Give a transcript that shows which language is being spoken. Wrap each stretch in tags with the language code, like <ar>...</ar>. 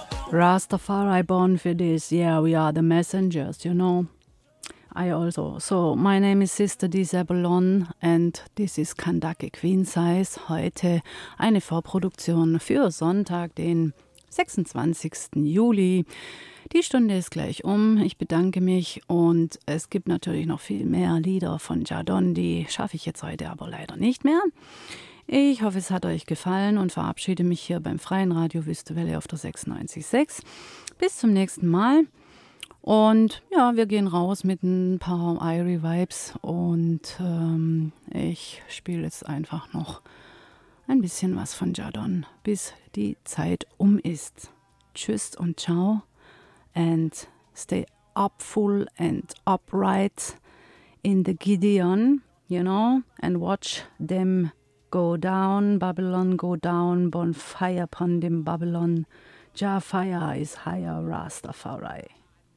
<en>Rastafari born for this. Yeah, we are the messengers, you know. I also. So, my name is Sister Disabalon and this is Kandake Queen Size.</en> <de>Heute eine Vorproduktion für Sonntag, den 26. Juli. Die Stunde ist gleich um. Ich bedanke mich und es gibt natürlich noch viel mehr Lieder von Jadon. Die schaffe ich jetzt heute aber leider nicht mehr. Ich hoffe, es hat euch gefallen und verabschiede mich hier beim Freien Radio Wüstewelle auf der 96.6. Bis zum nächsten Mal. Und ja, wir gehen raus mit ein paar Airy Vibes und ich spiele jetzt einfach noch ein bisschen was von Jadon, bis die Zeit um ist. Tschüss und</de> <en>ciao and stay up full and upright in the Gideon, you know, and watch them go down, Babylon go down, bonfire upon them Babylon, Jah fire is higher, Rastafari.</en>